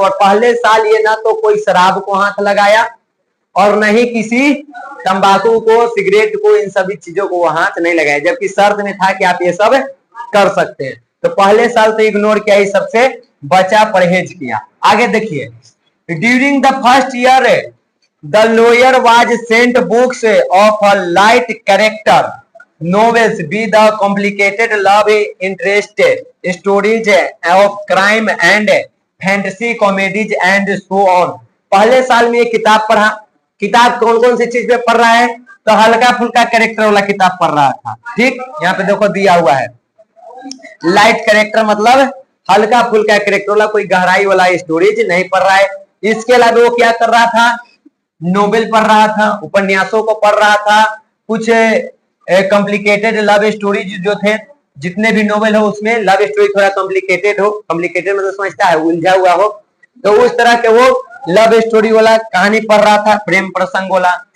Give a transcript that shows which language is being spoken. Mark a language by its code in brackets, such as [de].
[hi] और पहले साल ये ना तो कोई शराब को हाथ लगाया और न ही किसी तंबाकू को, सिगरेट को, इन सभी चीजों को वो हाथ नहीं लगाया, जबकि शर्त में था कि आप ये सब कर सकते हैं। तो पहले साल तो इग्नोर किया, इस सबसे बचा, परहेज किया। आगे देखिए, [en] During the first year the lawyer was sent books of a light character novels be the complicated love interest stories of crime and fantasy comedies and so on। [hi] पहले साल में ये किताब पढ़ा। किताब कौन कौन सी चीज पे पढ़ रहा है? तो हल्का फुल्का कैरेक्टर वाला किताब पढ़ रहा था। ठीक, यहाँ पे देखो दिया हुआ है लाइट कैरेक्टर मतलब हल्का फुल्का कैरेक्टर वाला, कोई गहराई वाला स्टोरीज नहीं पढ़ रहा है। इसके अलावा वो क्या कर रहा था? नोवेल पढ़ रहा था, उपन्यासों को पढ़ रहा था, कुछ कॉम्प्लिकेटेड लव स्टोरीज जो थे, जितने भी नोवेल हो उसमें लव स्टोरी थोड़ा कॉम्प्लिकेटेड हो, कॉम्प्लिकेटेड मतलब समझता है उलझा हुआ हो, तो उस तरह के वो लव स्टोरी वाला कहानी पढ़ रहा था, प्रेम प्रसंग वाला।